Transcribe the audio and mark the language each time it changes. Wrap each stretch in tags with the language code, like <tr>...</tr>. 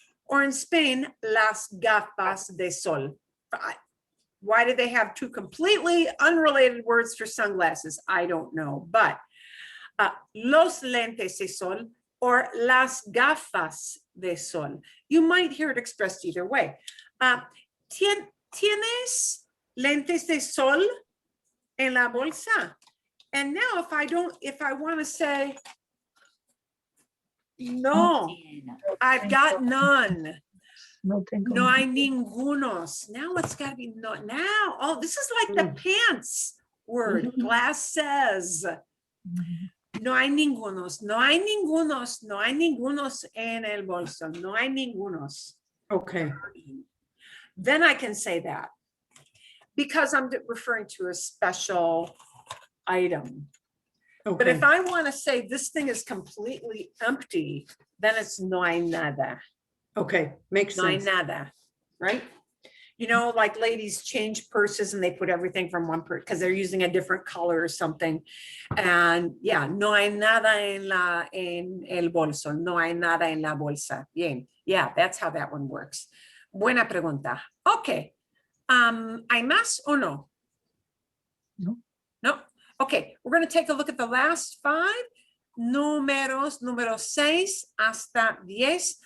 <en>Or in Spain, las gafas de sol. Why do they have two completely unrelated words for sunglasses? I don't know, but los lentes de sol or las gafas de sol. You might hear it expressed either way.</en> <es>¿Tienes lentes de sol en la bolsa?</es> <en>And now if I want to say, no, I've got none.</en> <es>No tengo.</es> <en>No hay ningunos. Now it's got to be no. Now, oh, this is like the pants word, glasses.</en> <es>No hay ningunos, no hay ningunos, no hay ningunos en el bolso, no hay ningunos.</es> <en>Okay. Then I can say that because I'm referring to a special item. But Okay. if I want to say this thing is completely empty, then it's no hay nada. Okay. Makes</en> <es>No hay</es> <en>sense.</en> <es>nada, right?</es> <en>You know, like ladies change purses and they put everything from one purse because they're using a different color or something.</en> <es>And yeah, no hay nada en el bolso. No hay nada en la bolsa. Bien.</es> <en>Yeah, that's how that one works.</en> <es>Buena pregunta. Okay. ¿Hay más o no? No.</es> <en>No. Okay. We're going to take a look at the last 5 números, número 6 hasta 10.</en>